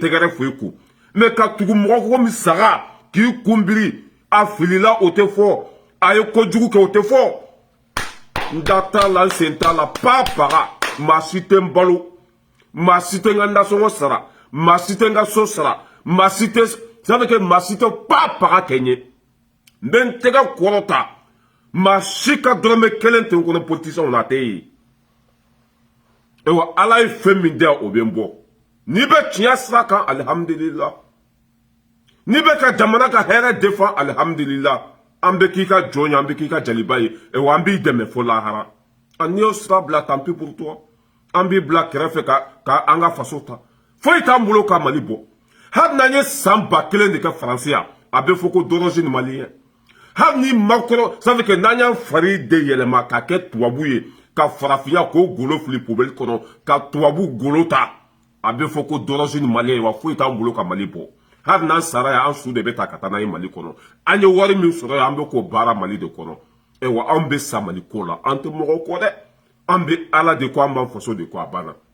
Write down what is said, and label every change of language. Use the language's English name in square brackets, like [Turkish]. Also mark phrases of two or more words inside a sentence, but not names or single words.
[Bambara] tɛgɛrɛ fo i kun mɛ ka tugu mɔgɔ ko min saga k'i kunbiri a filila o tɛ fɔ a ye kojugu kɛ o tɛ fɔ n da t'a la n sen t'a la papaga maa si tɛ n balo maa si tɛ n ka nasɔngɔ sara maa si tɛ n ka so sara maa si tɛ [French] ça veut dire [Bambara] maa si tɛ papaga kɛ n ye n bɛ n tɛgɛ kɔrɔta maa si ka dɔrɔmɛ kelen tɛ n kɔnɔ politicien na a tɛ ye wa ala ye fɛn min di yan o bɛ n bɔ n'i bɛ tiɲɛ sira kan alihamudulila n'i bɛ ka jamana ka hɛrɛ défend alihamudulila an bɛ k'i ka jɔn ye an bɛ k'i ka jaliba ye wa an b'i dɛmɛ fo lahara n'i y'o sira bila [French] tant pis pour toi [Bambara] an b'i bila kɛrɛfɛ ka an ka faso ta foyi t'an bolo ka Mali bɔ hali n'an ye san 1000 de kɛ Faransi yan a bɛ fɔ ko [French] d'origine malien [Bambara] hali ni makɔrɔ [French] ça veut dire que [Bambara] n'an y'an fari de yɛlɛma ka kɛ tubabu ye ka farafinya k'o golo fili poubelle kɔnɔ ka tubabu golo ta a bɛ fɔ ko [French] d'origine malien [Bambara] wa foyi t'an bolo ka Mali bɔ hali n'an sara yan an su de bɛ ta ka taa n'a ye Mali kɔnɔ an ye wari min sɔrɔ yan an bɛ k'o baara Mali de kɔnɔ wa anw bɛ sa Mali ko la an tɛ mɔgɔ kɔ dɛ an bɛ ala de ko an b'an faso de ko a banna